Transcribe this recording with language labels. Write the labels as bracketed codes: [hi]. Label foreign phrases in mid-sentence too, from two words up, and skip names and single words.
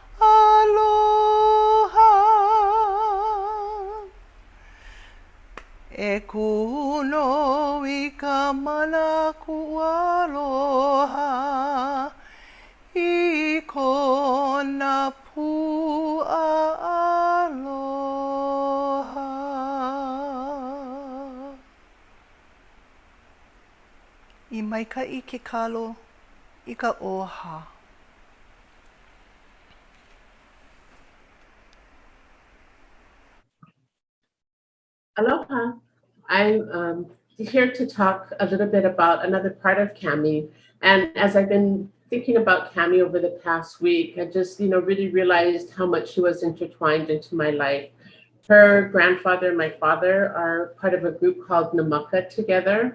[haw] aloha E kuno I ka mana ku aloha I kona pua aloha. I maikaʻi ke kalo I ka ʻoha. Aloha. [en] I'm here to talk a little bit about another part of Cami. And as I've been thinking about Cami over the past week, I just, really realized how much she was intertwined into my life. Her grandfather and my father are part of a group called Namaka together.